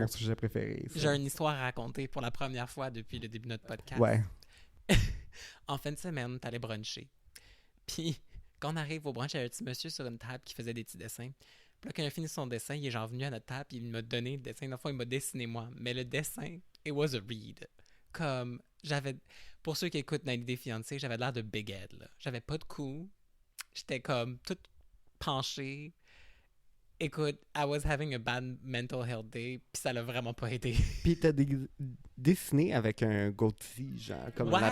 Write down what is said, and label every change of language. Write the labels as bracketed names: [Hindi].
[French] mon sujet préféré. ça. J'ai une histoire à raconter pour la première fois depuis le début de notre podcast. Ouais. En fin de semaine, t'allais bruncher. Puis, quand on arrive au brunch, il y a un petit monsieur sur une table qui faisait des petits dessins. Puis là, quand il a fini son dessin, il est genre venu à notre table, puis il m'a donné le dessin. Une fois, il m'a dessiné moi. Mais le dessin, [English] it was a read. [French] Comme, j'avais... Pour ceux qui écoutent 90 Day Fiancé, j'avais l'air de Big Ed, là. J'avais pas de cou. J'étais comme toute penchée. Écoute, [English] I was having a bad mental health day, [French] puis ça l'a vraiment pas aidé. Puis t'as dessiné avec un goatee, genre, comme la